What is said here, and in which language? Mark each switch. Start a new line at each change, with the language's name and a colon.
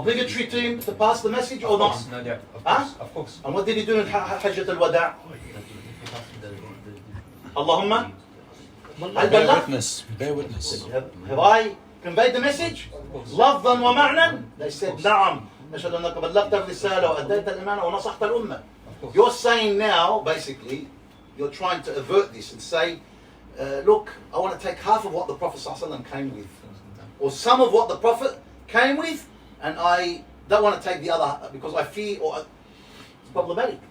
English: Obligatory to him to pass the message or not? No doubt. Of Huh? course. Of course. And what did he do in Hajjat al-Wada'? Allahumma Bear witness. Have I conveyed the message?
Arabic: لفظا ومعنى? They said نعم. نشهد أنك بلغت الرسالة وأديت الأمانة ونصحت الأمة.
English: You're saying now, basically, you're trying to avert this and say, look, I want to take half of what the Prophet ﷺ came with, or some of what the Prophet came with, and I don't want to take the other because I fear, or it's problematic.